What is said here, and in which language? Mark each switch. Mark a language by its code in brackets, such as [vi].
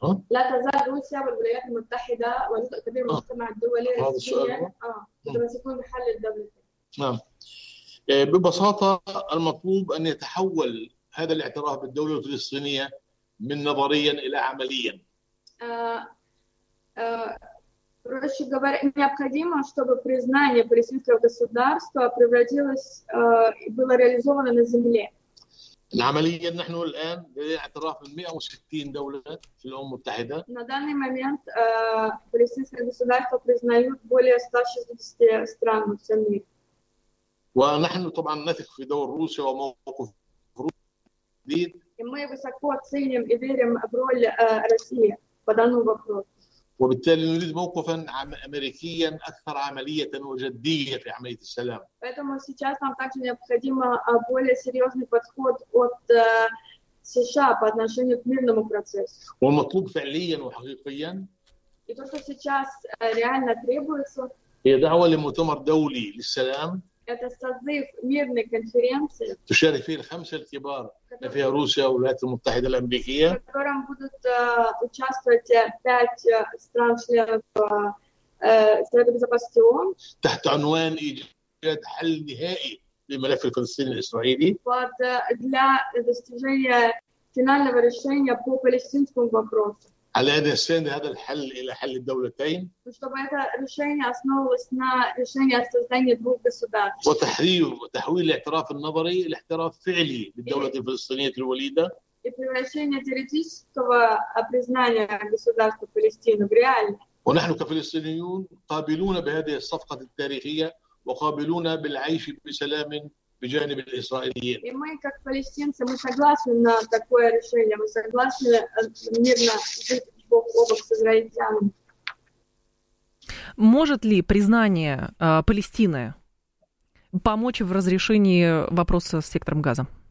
[ar] لا تزال روسيا والولايات المتحدة وجزء كبير من المجتمع الدولي يتمسكون بحل الدولتين. نعم. ببساطة المطلوب أن يتحول هذا الاعتراف بالدولة الفلسطينية من نظريا إلى عمليا. [ru] Проще говоря, необходимо, чтобы признание палестинского государства превратилось и было реализовано на земле. [ar] عمليا نحن الآن لدينا اعتراف من 160 دولة في الأمم المتحدة. [ru] На данный момент палестинское государство признают более 160 стран во всем мире. [ar] ونحن طبعا نثق في دور روسيا وموقف روسيا. [ru] И мы высоко оценим и верим в роль России по данному вопросу. [ar] وبالتالي نريد موقفا أمريكيا أكثر عملية وجدية في عملية السلام. [ru] Поэтому сейчас нам также необходимо более серьезный подход от США по отношению к мирному процессу. [ar] والمطلوب فعليا وحقيقيا. [ru] И то, что сейчас реально требуется. [ar] هي دعوة لمؤتمر دولي للسلام. [ru] Это созыв мирной конференции. [ar] تشارك فيه الخمسة الكبار. فيها روسيا والولايات المتحدة الأمريكية. [ru] В котором будут участвовать пять стран-членов Совета Безопасности ООН. [ar] تحت عنوان إيجاد حل نهائي لملف الفلسطيني الإسرائيلي. [ru] Под для достижения финального решения по палестинскому вопросу. [ar] على أن يستند هذا الحل إلى حل الدولتين. [ru] чтобы это решение основывалось на решении о создании двух государств. [ar] وتحويل الاعتراف النظري إلى اعتراف فعلي للدولة الفلسطينية الوليدة. [ru] И превращение теоретического признания государства Палестины в реальное. [ar] ونحن كفلسطينيون قابلون بهذه الصفقة التاريخية وقابلون بالعيش بسلام بجانب الإسرائيليين. [ru] И мы как палестинцы мы согласны на такое решение, мы согласны мирно жить бок о бок с израильтянами. Может ли признание Палестины помочь в разрешении вопроса с сектором Газа?